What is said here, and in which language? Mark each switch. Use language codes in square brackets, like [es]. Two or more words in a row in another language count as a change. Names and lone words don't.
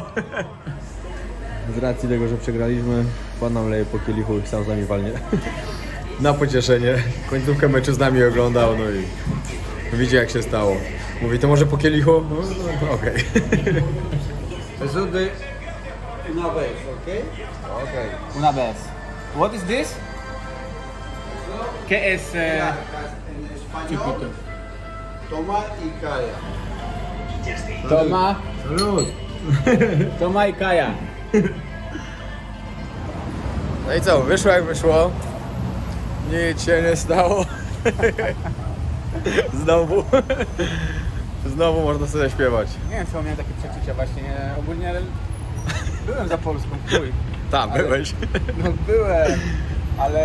[pl] Z racji tego, że przegraliśmy, pan nam leje po kielichu i sam z nami walnie. Na pocieszenie. Końcówkę meczu z nami oglądał, no i widzi jak się stało. Mówi, to może po kielichu? No, okej. Zudy. [es] Una vez, okay? [pl] Okej. [es] Una vez. [en] What is this? [es] ¿Qué es? Chiquito. Toma y calla. Toma. Toma y calla. [pl] No i co, wyszło jak wyszło. Nic się nie stało. Znowu. Znowu można sobie śpiewać. Nie wiem, czemu miałem takie przeczucia właśnie. Ogólnie byłem za Polską, chuj. Tam, Ale- byłeś. No byłem, ale...